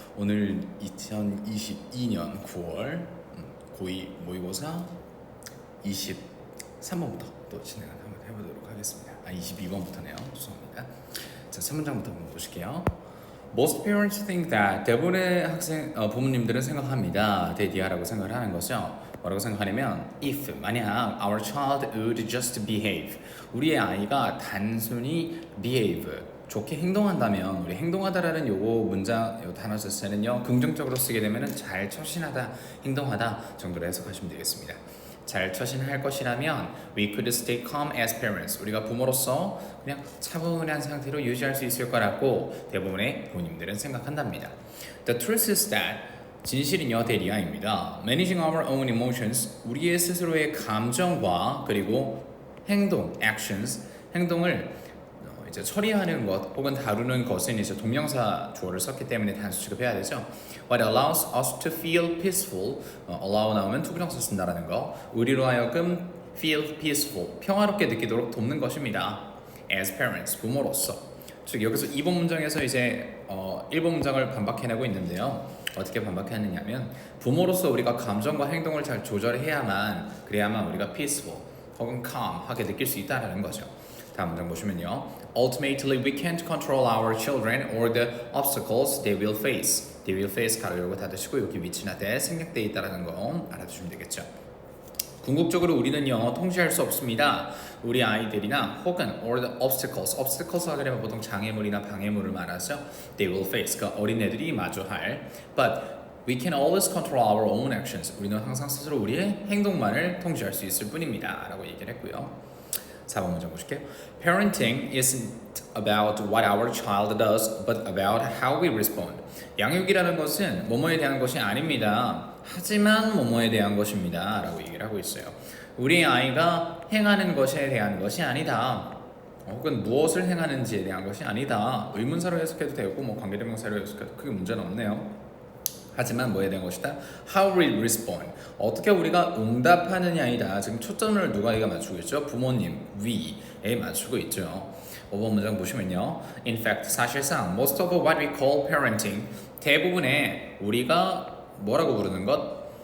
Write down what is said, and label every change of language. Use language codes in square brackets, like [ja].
[ko] 오늘 2022년 9월 고2 모의고사 23번부터 또 진행을 한번 해보도록 하겠습니다. 22번부터네요. 죄송합니다. 자, 3문장부터 한번 보실게요. [en] Most parents think that [ko] 대부분의 부모님들은 생각합니다. 대디아라고 생각을 하는 거죠. 뭐라고 생각하냐면 if 만약 [en] our child would just behave [ko] 우리의 아이가 단순히 behave 좋게 행동한다면 우리 행동하다라는 요거 문장 요 단어 자체는요 긍정적으로 쓰게 되면은 잘 처신하다 행동하다 정도로 해석하시면 되겠습니다. 잘 처신할 것이라면 [en] we could stay calm as parents [ko] 우리가 부모로서 그냥 차분한 상태로 유지할 수 있을 거라고 대부분의 부모님들은 생각한답니다. [en] The truth is that [ko] 진실은요 대리아입니다. [en] Managing our own emotions [ko] 우리의 스스로의 감정과 그리고 행동 actions 행동을 이제 처리하는 것 혹은 다루는 것은 이제 동명사 주어를 썼기 때문에 단수 취급해야 되죠. [en] What allows us to feel peaceful [ko] allow 나오면 투부정사 쓴다라는 거 우리로 하여금 feel peaceful 평화롭게 느끼도록 돕는 것입니다. [en] As parents [ko] 부모로서 즉 여기서 2번 문장에서 이제 1번 문장을 반박해내고 있는데요. 어떻게 반박하느냐면 부모로서 우리가 감정과 행동을 잘 조절해야만 그래야만 우리가 peaceful 혹은 calm하게 느낄 수 있다는 거죠. 다음 문장 보시면요. [en] Ultimately, we can't control our children or the obstacles they will face. [ko] They will face 가로 열고 닫으시고 여기 위치나 때 생략되어 있다는 거 알아두시면 되겠죠. 궁극적으로 우리는요 통제할 수 없습니다. 우리 아이들이나 혹은 [en] or the obstacles, [ko] obstacles 하게 되면 보통 장애물이나 방해물을 말하죠. [en] They will face, [ko] 그 어린애들이 마주할. [en] But we can always control our own actions. [ko] 우리는 항상 스스로 우리의 행동만을 통제할 수 있을 뿐입니다. 라고 얘기를 했고요. 4번 문장 보실게요. [en] Parenting isn't about what our child does, but about how we respond. [ko] 양육이라는 것은 뭐뭐에 대한 것이 아닙니다. 하지만 뭐뭐에 대한 것입니다. 라고 얘기를 하고 있어요. 우리 아이가 행하는 것에 대한 것이 아니다. 혹은 무엇을 행하는지에 대한 것이 아니다. 의문사로 해석해도 되고 뭐 관계대명사로 해석해도 크게 문제는 없네요. 하지만 뭐에 대한 것이다? [en] How we respond. [ko] 어떻게 우리가 응답하느냐이다. 지금 초점을 누가 맞추고 있죠? 부모님, we에 맞추고 있죠. 5번 문장 보시면요. [en] In fact, [ko] 사실상 [en] most of what we call parenting [ko] 대부분의 우리가 뭐라고 부르는 것?